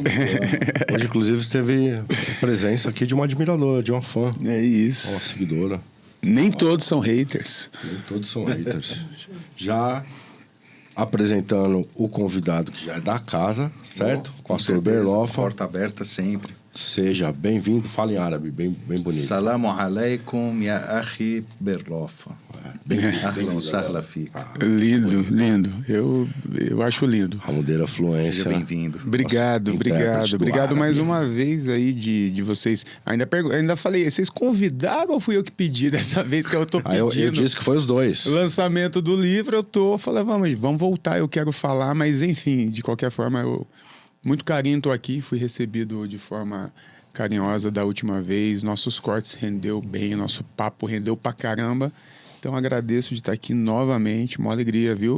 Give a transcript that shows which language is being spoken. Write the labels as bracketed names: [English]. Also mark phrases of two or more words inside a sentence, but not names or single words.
[Portuguese] Hoje, inclusive, teve presença aqui de uma admiradora, de uma fã. É isso. Uma seguidora. Nem todos são haters. Nem todos são haters. Já apresentando o convidado que já é da casa, certo? Pastor Berlofa. Porta aberta sempre. Seja bem-vindo. Fala em árabe, bem bonito. [Arabic] سلام عليكم يا أخي Berlofa. أهلا سهلا فيك. [Portuguese] Lindo, lindo. Eu acho lindo. Ramudeira Fluência. Seja bem-vindo. Obrigado, obrigado. Obrigado mais uma vez aí de vocês. Ainda falei, vocês convidaram ou fui eu que pedi dessa vez que eu tô pedindo? Eu disse que foi os dois. Lançamento do livro, falei, vamos voltar, eu quero falar, mas enfim, de qualquer forma, muito carinho, tô aqui, fui recebido de forma carinhosa da última vez, nossos cortes rendeu bem, nosso papo rendeu pra caramba, então agradeço de estar aqui novamente, uma alegria, viu?